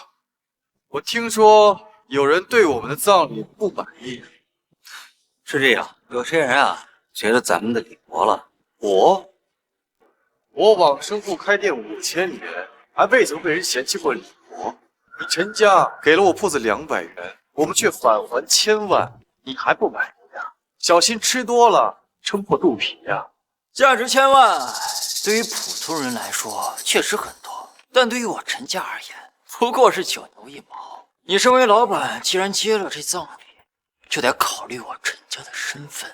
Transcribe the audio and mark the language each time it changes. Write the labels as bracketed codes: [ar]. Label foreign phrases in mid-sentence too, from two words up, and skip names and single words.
[zh] 我听说有人对我们的葬礼不满意。是这样，有些人啊，觉得咱们的礼薄了。我往生铺开店5000年，还未曾被人嫌弃过礼薄。你陈家給了我鋪子200元，我們卻返還1000萬，你還不滿意呀？小心吃多了撐破肚皮呀！價值1000萬，對於普通人來說確實很多，但對於我陳家而言，不過是9牛1毛。你身為老闆，既然接了這葬禮，就得考慮我陳家的身份。